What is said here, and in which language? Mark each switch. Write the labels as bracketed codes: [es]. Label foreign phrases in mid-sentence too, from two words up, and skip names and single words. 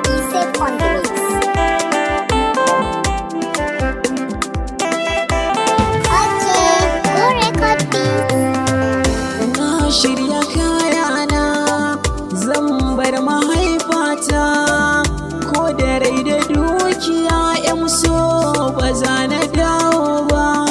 [en] Safe on the mix. Okay, go record beats. [ha] Na shirya kayana, zan bar mahaifata, ko da rai da dukiya, yan so ba za na dawo ba.